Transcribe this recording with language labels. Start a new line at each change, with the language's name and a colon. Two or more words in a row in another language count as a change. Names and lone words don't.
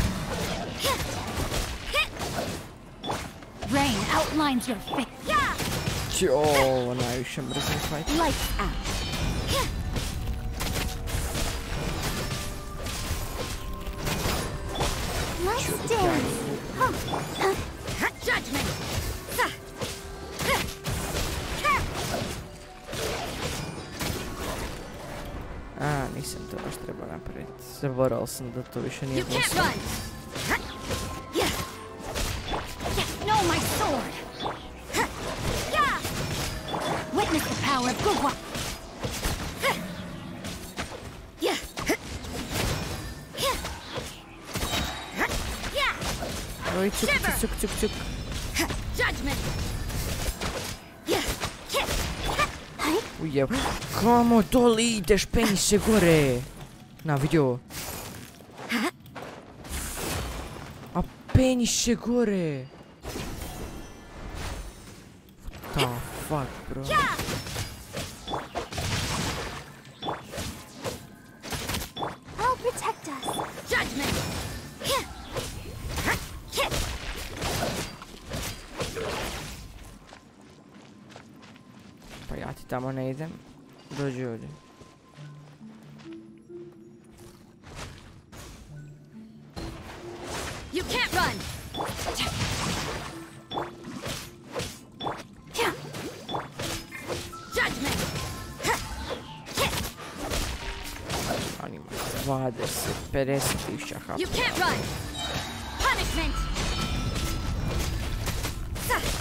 English: Rain outlines your face.
Croatian: Ovo najviše mrzim fight.
English: Lights out. Let's dance. Judgment.
Croatian: A, nisam to baš trebao napraviti. Zaboravio sam da to više nije bilo sve.
English: No, my sword. Witness the power of Gugwa.
Croatian: Oj, cuk, cuk, cuk, cuk.
English: Judgment.
Croatian: Ujeb. Kamo doli ideš, penji se gore. Na, vidio. A penji se gore.
English: What the fuck, bro? I'll protect us. Judgment.
Croatian: Pa ja ti tamo ne idem. Dođi ovdje.
English: You can't run. Judgment.
Croatian: On ima 20, 50 tisuća HP.
English: You can't run. Punishment.